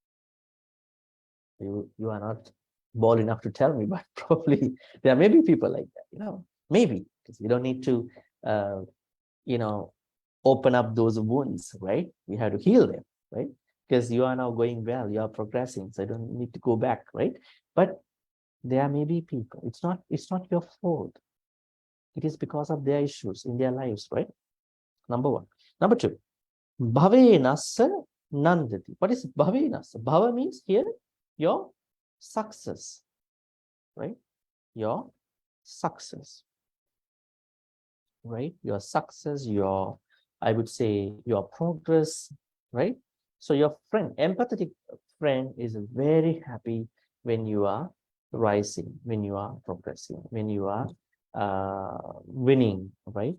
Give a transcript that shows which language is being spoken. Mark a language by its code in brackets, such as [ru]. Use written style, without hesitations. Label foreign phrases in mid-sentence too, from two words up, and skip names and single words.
[en] You are not bold enough to tell me, but probably there may be people like that, maybe, because we don't need to, open up those wounds, right? We have to heal them, right? Because you are now going well, you are progressing, so I don't need to go back, right? But there may be people, it's not your fault. It is because of their issues in their lives, right? Number one. Number two, [pi] bhave nassa nandati. [en] What is [pi] bhave nassa? [en] Bhava means here your success, right? Your success, right? Your success, I would say your progress, right? So your friend, empathetic friend, is very happy when you are rising, when you are progressing, when you are winning, right?